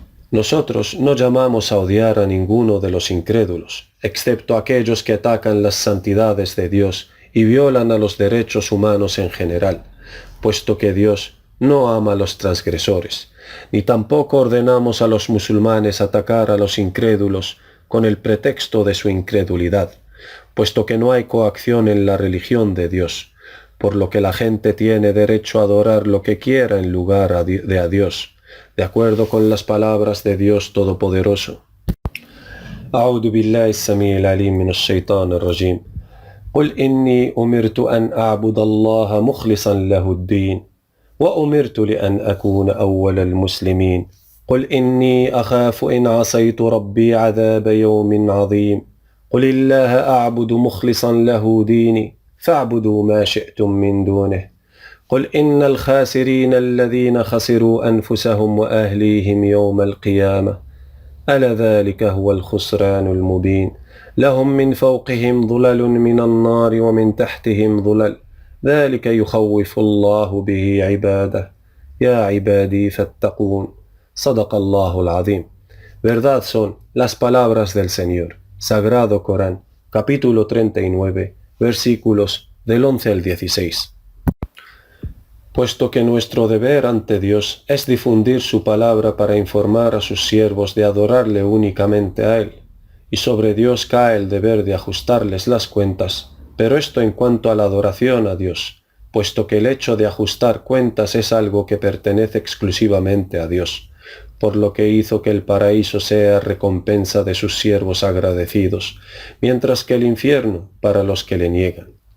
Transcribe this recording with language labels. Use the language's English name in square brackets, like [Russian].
[Spanish] Nosotros no llamamos a odiar a ninguno de los incrédulos, excepto aquellos que atacan las santidades de Dios y violan a los derechos humanos en general, puesto que Dios no ama a los transgresores, ni tampoco ordenamos a los musulmanes atacar a los incrédulos con el pretexto de su incredulidad, puesto que no hay coacción en la religión de Dios, por lo que la gente tiene derecho a adorar lo que quiera en lugar de a Dios, de acuerdo con las palabras de Dios Todopoderoso. [Arabic] أعوذ بالله السميع العليم من الشيطان الرجيم قل إني أمرت أن أعبد الله مخلصا له الدين وأمرت لأن أكون أول المسلمين قل إني أخاف إن عصيت ربي عذاب يوم عظيم قل الله أعبد مخلصا له ديني فاعبدوا ما شئتم من دونه قل إن الخاسرين الذين خسروا أنفسهم وأهليهم يوم القيامة ألا ذلك هو الخسران المبين لهم من فوقهم ظلل من النار ومن تحتهم ظلل ذلك يخوف الله به عباده يا عبادي فاتقون صدق الله العظيم. [Spanish] Verdad son las palabras del Señor. Sagrado Corán, capítulo 39, versículos del 11 al 16. Puesto que nuestro deber ante Dios es difundir su palabra para informar a sus siervos de adorarle únicamente a Él, y sobre Dios cae el deber de ajustarles las cuentas, pero esto en cuanto a la adoración a Dios, puesto que el hecho de ajustar cuentas es algo que pertenece exclusivamente a Dios, por lo que hizo que el paraíso sea recompensa de sus siervos agradecidos, mientras que el infierno para los que le niegan.